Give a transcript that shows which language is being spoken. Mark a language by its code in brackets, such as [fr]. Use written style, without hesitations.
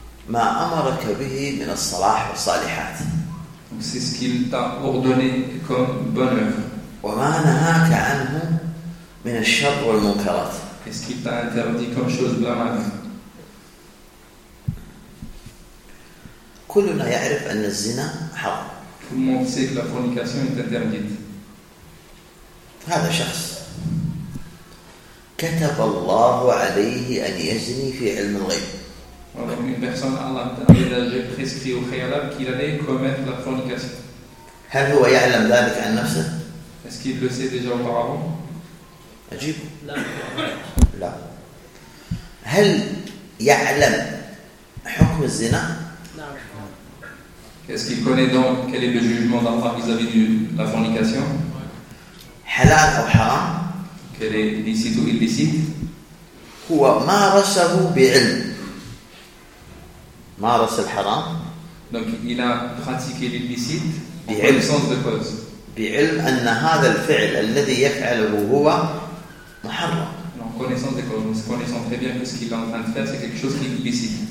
[ar] ما أمرك به من الصلاح والصالحات. [fr] Donc c'est ce qu'il t'a ordonné comme bonne œuvre. [ar] وما نهاك عنه من الشر والمنكرات. [fr] Qu'est-ce qu'il t'a interdit comme chose blâmable. [ar] كلنا يعرف أن الزنا حرام. [fr] Tout le monde sait que la fornication est interdite. [ar] هذا شخص كتب الله عليه أن يزني في علم الغيب. [fr] Alors, une personne, Allah a déjà prescrit au préalable qu'il allait commettre la fornication. [ar] هل هو يعلم ذلك عن نفسه؟ [fr] Est-ce qu'il le sait déjà auparavant؟ [ar] أجيب. لا. لا. هل يعلم حكم الزنا؟ [fr] Est-ce qu'il connaît donc quel est le jugement d'Allah vis-à-vis de la fornication? Halal ou haram? Quel est licite ou illicite? [ar] هو مارسه بعلم. مارس الحرام. [fr] Donc il a pratiqué l'illicite en connaissance de cause. [ar] بعلم أن هذا الفعل الذي يفعله هو محرم. [fr] En connaissance de cause, en connaissant très bien que ce qu'il est en train de faire, c'est quelque chose qui est illicite.